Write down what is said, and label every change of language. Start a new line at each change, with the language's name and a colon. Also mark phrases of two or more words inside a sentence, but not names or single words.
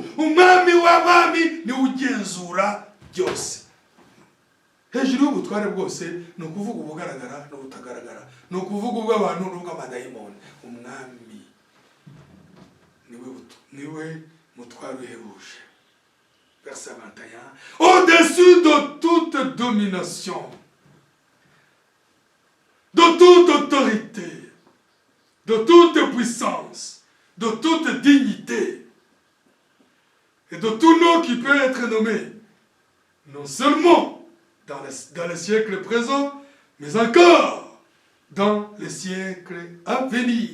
Kinyarwanda: Umwami w'abami niwe ugenzura byose. Hejuru y'ubutware bwose ni ukuvuga ubugaragara n'ubutagaragara, ni ukuvuga ubw'abantu n'ubw'amadayimoni. Umwami niwe mutware uhebuje.
French: Verset 21. Au-dessus de toute domination, de toute autorité, de toute puissance, de toute dignité et de tout nom qui peut être nommé, non seulement dans les siècles présents, mais encore dans les siècles à venir.